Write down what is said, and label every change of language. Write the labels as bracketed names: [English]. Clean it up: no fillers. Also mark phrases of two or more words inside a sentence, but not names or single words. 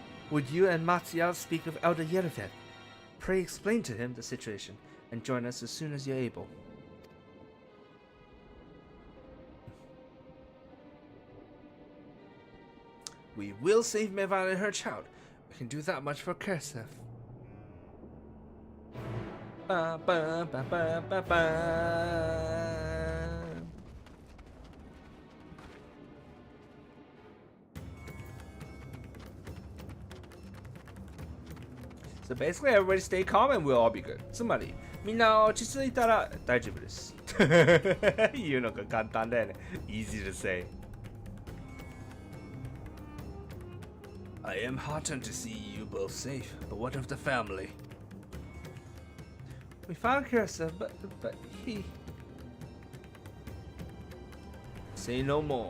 [English] Would you and Matsuya speak of Elder Yerevin? Pray explain to him the situation and join us as soon as you're able. We will save Mevan and her child. We can do that much for Kersef. Ba ba ba ba ba ba. So basically, everybody stay calm and we'll all be good. [Japanese] つまり、みんな落ち着いたら大丈夫です。言うのが簡単だよね。 [English] Easy to say. I am heartened to see you both safe, but what of the family? We found Kirsa, but he... Say no more.